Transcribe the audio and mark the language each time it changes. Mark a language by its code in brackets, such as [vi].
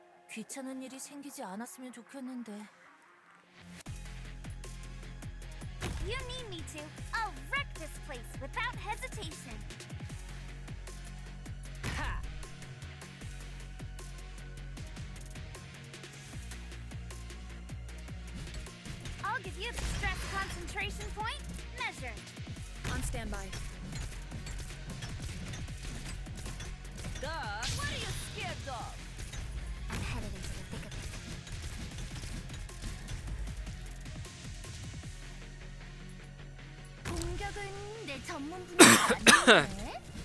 [ko] 귀찮은 일이 생기지 않았으면 좋겠는데. [en] If you need me to, I'll wreck this place without hesitation. Ha! I'll give you the stress concentration point measured. On standby. Duh! What are you scared of? I'm headed into the thick of it. [ko] 공격은 내 전문 분야가 아닌데?